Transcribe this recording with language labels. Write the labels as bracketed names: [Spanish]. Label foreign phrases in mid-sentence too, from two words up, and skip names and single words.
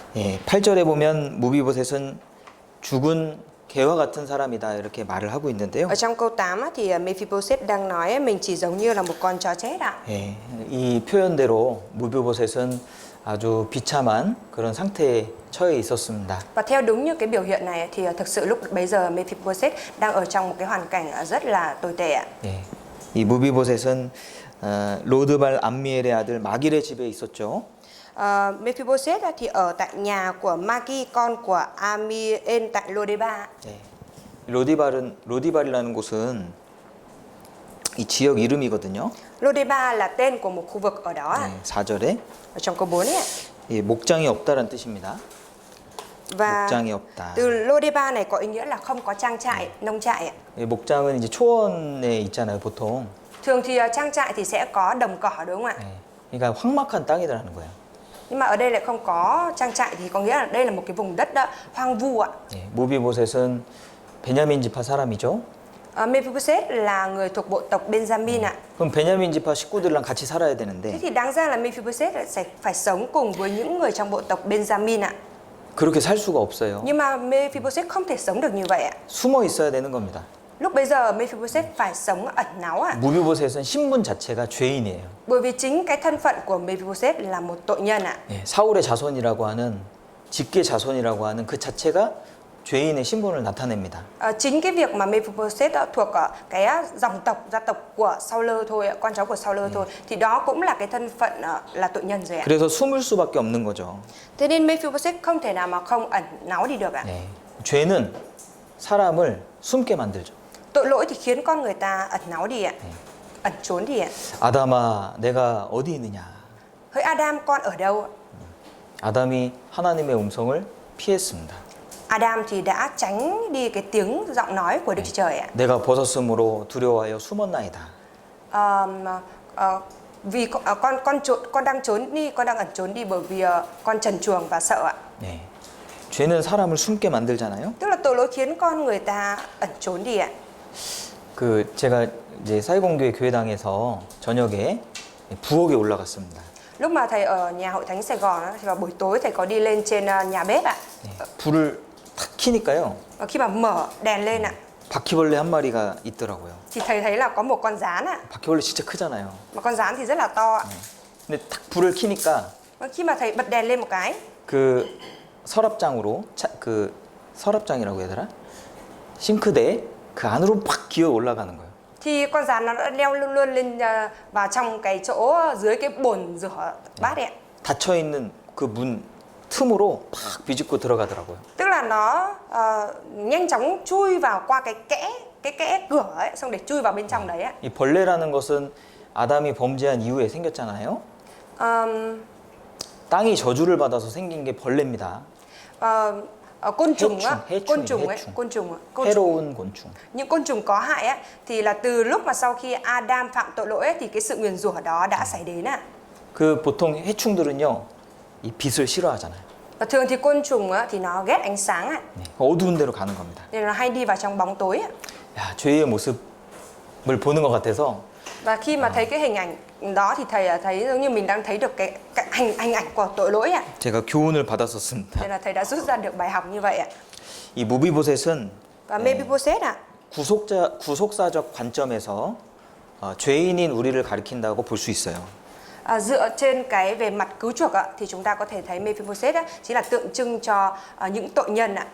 [Korean] 예, 8절에 보면 무비보셋은 죽은 개와 같은 사람이다 이렇게 말을 하고 있는데요. [Vietnamese] Ở trong câu 8 á, thì Mephibosheth đang nói mình chỉ giống như là một con chó chết ạ. [Korean] 예, 이 표현대로 무비보셋은 아주 비참한 그런 상태에 처해 있었습니다. [Vietnamese] Và theo đúng như cái biểu hiện này thì thực sự lúc bấy giờ Mephibosheth đang ở trong một cái hoàn cảnh rất là tồi tệ ạ. [Korean] 예, 이 무비보셋은 로드발 암미엘의 아들 마길의 집에 있었죠. [Vietnamese] Mephibosheth thì ở tại nhà của Magi, con của Amiel tại Lodeba. [Korean] 예, 로디발이라는 곳은 이 지역 이름이거든요. [Vietnamese] Lodeba là tên của một khu vực ở đó ạ. [Korean] 네, 4절에 [Vietnamese] Ở trong câu 4 ấy ạ. [Korean] 예, 목장이 없다라는 뜻입니다. [Vietnamese] Và [Korean] 목장이 없다. [Vietnamese] từ Lodeba này có ý nghĩa là không có trang trại, nông trại ạ. [Korean] 예, 목장은 이제 초원에 있잖아요, 보통. [Vietnamese] Thường thì trang trại thì sẽ có đồng cỏ đúng không ạ? [Korean] 예, 그러니까 황막한 땅이라는 거예요. [Vietnamese] Nhưng mà ở đây lại không có trang trại thì có nghĩa là đây là một cái vùng đất hoang vu ạ. [Korean] 예, 무비보셋은 베냐민 지파 사람이죠. [Vietnamese] Mephibosheth là người thuộc bộ tộc Benjamin ạ. [Korean] 그럼 베냐민 지파 식구들이랑 같이 살아야 [Vietnamese] Thế [Korean] 되는데 [Vietnamese] thì đáng ra là Mephibosheth sẽ phải sống cùng với những người trong bộ tộc Benjamin ạ. [Korean] 그렇게 살 수가 없어요. [Vietnamese] Nhưng mà Mephibosheth không thể sống được như vậy ạ. [Korean] 숨어 있어야 되는 겁니다. [Vietnamese] Lúc bây giờ Mephibosheth phải sống ẩn náu ạ. [Korean] 무비보셋은 신분 자체가 죄인이에요. [Vietnamese] Bởi vì chính cái thân phận của Mephibosheth là một tội nhân ạ. [Korean] 예, 사울의 자손이라고 하는 직계 자손이라고 하는 그 자체가 죄인의 신분을 나타냅니다. [Vietnamese] Chính cái việc mà Mephibosheth thuộc cái dòng tộc, gia tộc của Saul thôi, con cháu của Saul thôi, thì đó cũng là cái thân phận là tội nhân rồi ạ. [Korean] 그래서 숨을 수밖에 없는 거죠. [Vietnamese] Thế nên Mephibosheth không thể nào mà không ẩn náu đi được ạ. [Korean] 네, 죄는 사람을 숨게 만들죠. [Vietnamese] Tội lỗi thì khiến con người ta ẩn náu đi ạ, ẩn trốn đi ạ. [Korean] 아담아, 내가 어디 있느냐? [Vietnamese] Hỡi Adam, con ở đâu? [Korean] 아담이 하나님의 음성을 피했습니다. [Vietnamese] Adam thì đã tránh đi cái tiếng giọng nói của Đức Chúa Trời ạ. [Korean] 내가 벗었으므로 두려워하여 숨었나이다. [Vietnamese] Vì con đang trốn đi, con đang ẩn trốn đi bởi vì con trần truồng và sợ ạ. [Korean] 네, 죄는 사람을 숨게 만들잖아요. [Vietnamese] Tức là tội lỗi khiến con người ta ẩn trốn đi ạ. [Korean] 그 제가 이제 사이공교회 교회당에서 저녁에 부엌에 올라갔습니다. [Vietnamese] Lúc mà thầy ở nhà hội thánh Sài Gòn thì vào buổi tối thầy có đi lên trên nhà bếp ạ. [Korean] 네, 불을 탁 켜니까요. [Vietnamese] Và khi mà mở đèn lên ạ, [Korean] 바퀴벌레 한 마리가 있더라고요. [Vietnamese] thì thầy thấy là có một con gián ạ. [Korean] 바퀴벌레 진짜 크잖아요. [Vietnamese] Mà con gián thì rất là to ạ. [Korean] 근데 탁 불을 켜니까 [Vietnamese] Và khi mà thầy bật đèn lên một cái, [Korean] 그 서랍장으로 그 서랍장이라고 해야 되나? 싱크대 그 안으로 팍 기어 올라가는 거예요. [Vietnamese] thì con gián nó đã leo luôn luôn lên vào trong cái chỗ dưới cái bồn rửa bát ấy ạ. [Korean] 닫혀 있는 그 문 틈으로 팍 비집고 들어가더라고요. [Vietnamese] Tức là nó nhanh chóng chui vào qua cái kẽ cửa ấy, xong để chui vào bên trong đấy ạ. [Korean] 이 벌레라는 것은 아담이 범죄한 이후에 생겼잖아요. 땅이 저주를 받아서 생긴 게 벌레입니다. [Vietnamese] Côn trùng á, [Korean] 해충. [Vietnamese] côn trùng. [Korean] 해로운 곤충. [Vietnamese] Những côn trùng có hại á thì là từ lúc mà sau khi Adam phạm tội lỗi ấy, thì cái sự nguyền rủa đó đã xảy đến ạ. [Korean] 그 보통 해충들은요, 이 빛을 싫어하잖아요. [Vietnamese] Và thường thì côn trùng á, thì nó ghét ánh sáng ạ. [Korean] 네, 어두운 데로 가는 겁니다. [Vietnamese] Nên nó hay đi vào trong bóng tối ạ. [Korean] 야, 죄의 모습을 보는 것 같아서 [Vietnamese] Và khi mà thấy cái hình ảnh đó thì thầy thấy giống như mình đang thấy được cái hình ảnh của tội lỗi ạ. [Korean] 제가 교훈을 받았었습니다. [Vietnamese] Nên là thầy đã rút ra được bài học như vậy ạ. [Korean] 이 무비보셋은 [Vietnamese] Và Mephibosheth ạ, [Korean] 구속사적 관점에서 죄인인 우리를 가리킨다고 볼 수 있어요. [Vietnamese] dựa trên cái về mặt cứu chuộc ạ, thì chúng ta có thể thấy Mephibosheth á, chính là tượng trưng cho những tội nhân ạ.